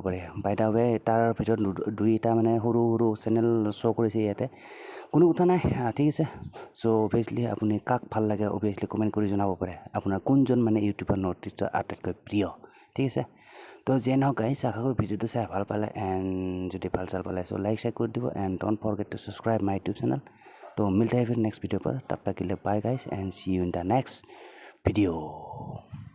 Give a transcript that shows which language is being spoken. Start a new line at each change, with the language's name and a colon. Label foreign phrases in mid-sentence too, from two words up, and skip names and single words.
Assamese: পাৰে
English: by the way
Assamese: তাৰ ভিতৰত দুইটা মানে সৰু
English: channel show'
Assamese: কৰিছে ইয়াতে কোনো কথা নাই ঠিক আছে চ' অভিয়াছলি আপুনি কাক ভাল লাগে অভিয়াছলি কমেণ্ট কৰি জনাব পাৰে আপোনাৰ কোনজন মানে ইউটিউবাৰ নৰ্থ ইষ্টৰ আটাইতকৈ প্ৰিয় ঠিক আছে তো যিয়ে নহওক গাইছ আশা কৰোঁ ভিডিঅ'টো চাই ভাল পালে এণ্ড যদি ভাল পালে চ' লাইক কৰি দিব
English: and don't forget to subscribe my YouTube channel
Hindi: तो मिलता है फिर
English: next video
Hindi: पर तब तक के लिए
English: bye guys and see you in the next video.